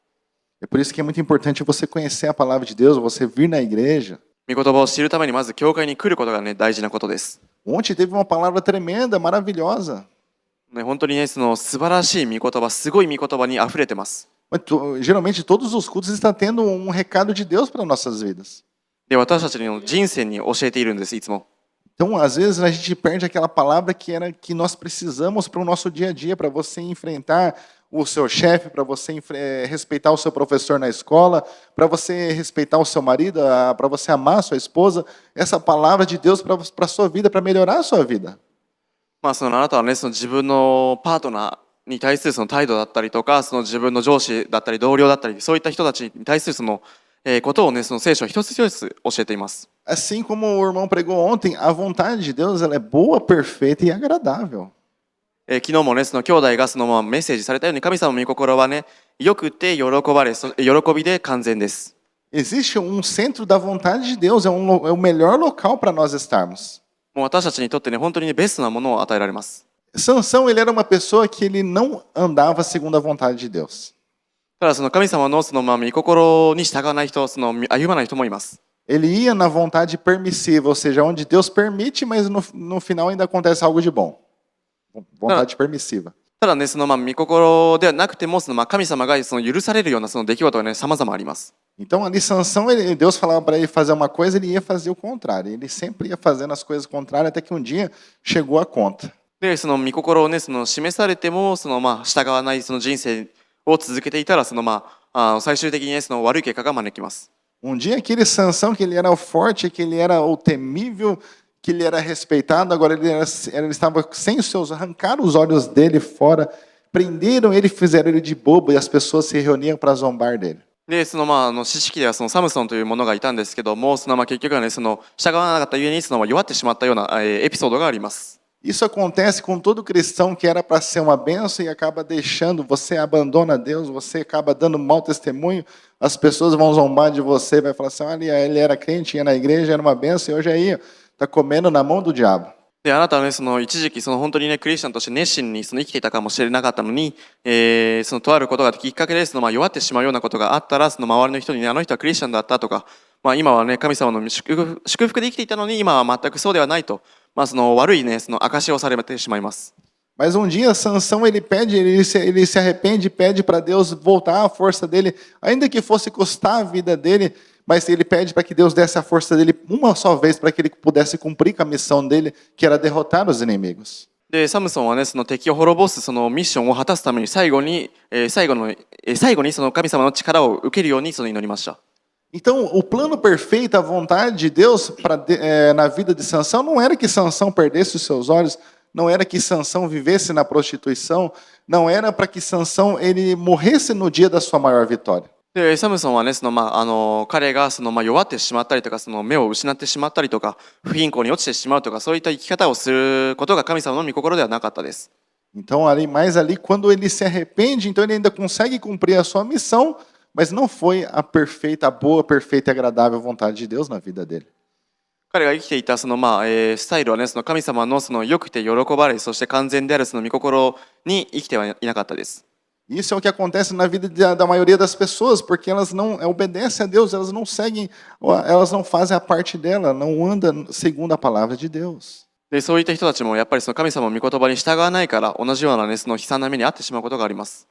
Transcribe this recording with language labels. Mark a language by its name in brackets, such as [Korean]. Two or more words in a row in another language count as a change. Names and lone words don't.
[Portuguese] É por isso que é muito importante você conhecer a palavra de Deus, você vir na igreja. [Japanese] 御言葉を知るためにまず教会に来ることがね大事なことです。 [Portuguese] Ontem teve uma palavra tremenda, maravilhosa. [Japanese] ね本当にねその素晴らしい御言葉、すごい御言葉に溢れてます。 [Portuguese] Geralmente todos os cultos estão tendo recado de Deus para nossas vidas. [Japanese] で私たちの人生に教えているんですいつも。 [Portuguese] Então, às vezes, a gente perde aquela palavra que nós precisamos para o nosso dia a dia, para você enfrentar o seu chefe, para você respeitar o seu professor na escola, para você respeitar o seu marido, para você amar a sua esposa. Essa palavra de Deus para a sua vida, para melhorar a sua vida. [Japanese] そのあなたはねその自分のパートナーに対するその態度だったりとか、その自分の上司だったり同僚だったり、そういった人たちに対するそのことをねその聖書は一つ一つ教えています。 [Portuguese] Assim como o irmão pregou ontem, a vontade de Deus ela é boa, perfeita e agradável. [Japanese] 昨日もねその兄弟がそのメッセージされたように、神様の御心はねよくて喜びで完全です。 [Portuguese] Existe centro da vontade de Deus, é o melhor local para nós estarmos. [Japanese] もう私たちにとってね本当にねベストなものを与えられます。 [Portuguese] Sansão, ele era uma pessoa que ele não andava segundo a vontade de Deus. [Japanese] ただその神様のその御心に従わない人、その歩まない人もいます。 [Portuguese] Ele ia na vontade permissiva, ou seja, onde Deus permite, mas no final ainda acontece algo de bom. Vontade permissiva. [Japanese] ただねその御心ではなくてもその神様がその許されるようなその出来事がね様々あります。 [Portuguese] Então ali Sansão, Deus falava para ele fazer uma coisa, ele ia fazer o contrário. Ele sempre ia fazendo as coisas contrárias até que um dia chegou a conta. [Japanese] で、その御心をね、その示されても、そのまあ従わないその人生を続けていたら、そのまあ、最終的にね、その悪い結果が招きます。 [Portuguese] Um dia aquele Sansão, que ele era o forte, que ele era o temível, que ele era respeitado, agora ele estava sem os seus, arrancaram os olhos dele fora, prenderam ele, fizeram ele de bobo e as pessoas se reuniam para zombar dele. [Japanese] で、そのまあ知識ではそのサムソンというものがいたんですけども、そのまあ結局はね、その従わなかったゆえにその弱ってしまったようなエピソードがあります。 [Portuguese] Isso acontece com todo cristão que era para ser uma bênção e acaba deixando, você abandona Deus, você acaba dando mau testemunho, as pessoas vão zombar de você, vai falar assim, olha, ele era crente, ia na igreja, era uma bênção, e hoje aí está comendo na mão do diabo. [Japanese] で、あなたはね、その一時期その本当にね、クリスチャンとして熱心にその生きていたかもしれなかったのに、そのとあることがきっかけでそのまあ弱ってしまうようなことがあったら、その周りの人にね、あの人はクリスチャンだったとか、まあ今はね、神様の祝福で生きていたのに、今は全くそうではないと、まあその悪いね、その証しをされてしまいます。 [Portuguese] Mas um dia Sansão ele pede, ele se arrepende, pede para Deus voltar a força dele, ainda que fosse custar a vida dele, mas ele pede para que Deus desse a força dele uma só vez para que ele pudesse cumprir com a missão dele, que era derrotar os inimigos. [Japanese] で、サムソンはね、その敵を滅ぼすそのミッションを果たすために最後にその神様の力を受けるようにその祈りました。 [Portuguese] Então, o plano perfeito, a vontade de Deus na vida de Sansão não era que Sansão perdesse os seus olhos, não era que Sansão vivesse na prostituição, não era para que Sansão ele morresse no dia da sua maior vitória. [Japanese] で、サムソンはね、そのまあ彼がそのまあ弱ってしまったりとか、その目を失ってしまったりとか、不貧困に落ちてしまうとか、そういった生き方をすることが神様の御心ではなかったです。 [Portuguese] Então, ali quando ele se arrepende, então ele ainda consegue cumprir a sua missão, mas não foi a perfeita, a boa, perfeita e agradável vontade de Deus na vida dele. [Japanese] 彼が生きていたそのまあスタイルはね、その神様のその良くて喜ばれ、そして完全であるその御心に生きてはいなかったです。 [Portuguese] Isso é o que acontece na vida da maioria das pessoas, porque elas não obedecem a Deus, elas não seguem, elas não fazem a parte dela, não andam segundo a palavra de Deus. [Japanese] で、そういった人たちもやっぱりその神様の御言葉に従わないから、同じようなね、その悲惨な目に遭ってしまうことがあります。